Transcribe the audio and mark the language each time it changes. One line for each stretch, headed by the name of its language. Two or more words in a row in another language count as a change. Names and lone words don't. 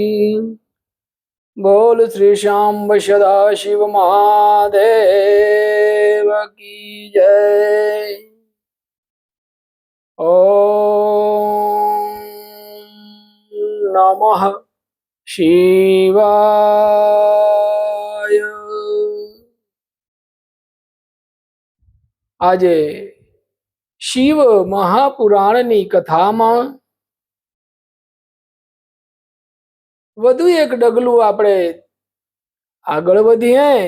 Hindi: बोल श्री शांब सदाशिव महादेव की जय।
Sanskrit: ओम नमः शिवाय।
Gujarati: આજે શિવ મહાપુરાણની કથામાં વધુ એક ડગલું આપણે આગળ વધીએ।